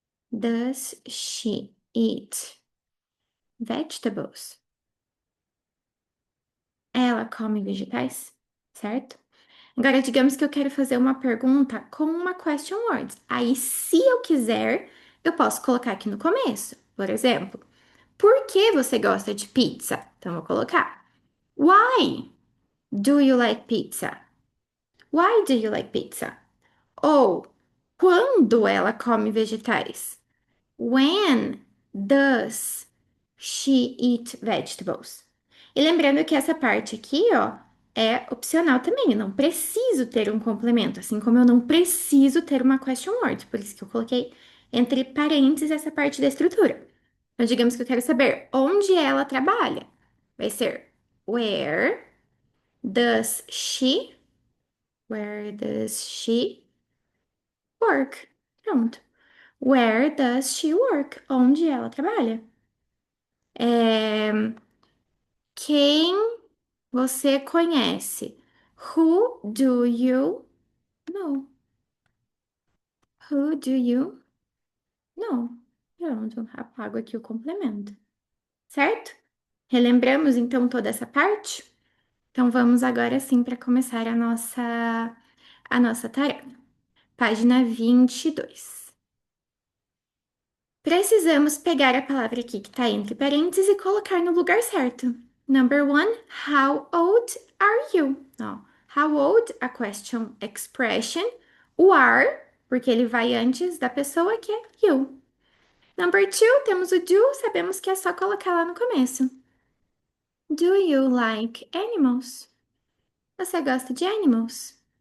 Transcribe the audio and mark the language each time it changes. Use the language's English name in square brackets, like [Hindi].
[English] Does she eat vegetables? [Portuguese] Ela come vegetais, certo? Agora, digamos que eu quero fazer uma pergunta com uma question word. Aí, se eu quiser, eu posso colocar aqui no começo. Por exemplo, por que você gosta de pizza? Então, eu vou colocar: [English] Why do you like pizza? Why do you like pizza? [Portuguese] Ou quando ela come vegetais? [English] When does she eat vegetables? [Portuguese] E lembrando que essa parte aqui, ó, é opcional também. Eu não preciso ter um complemento, assim como eu não preciso ter uma question word. Por isso que eu coloquei entre parênteses essa parte da estrutura. Então, digamos que eu quero saber onde ela trabalha. Vai ser [English] where does she, where does she work? [Portuguese] Pronto. [English] Where does she work? [Portuguese] Onde ela trabalha? É, quem você conhece? [English] Who do you know? Who do you know? [Portuguese] Pronto, apago aqui o complemento, certo? Relembramos então toda essa parte? Então vamos agora sim para começar a nossa tarefa. Página 22. Precisamos pegar a palavra aqui que está entre parênteses e colocar no lugar certo. [English] Number one, how old are you? Ó, how old, a question expression. [Portuguese] O are, porque ele vai antes da pessoa que é you. [English] Number two, [Portuguese] temos o do, sabemos que é só colocar lá no começo. [English] Do you like animals? [Portuguese] Você gosta de animals?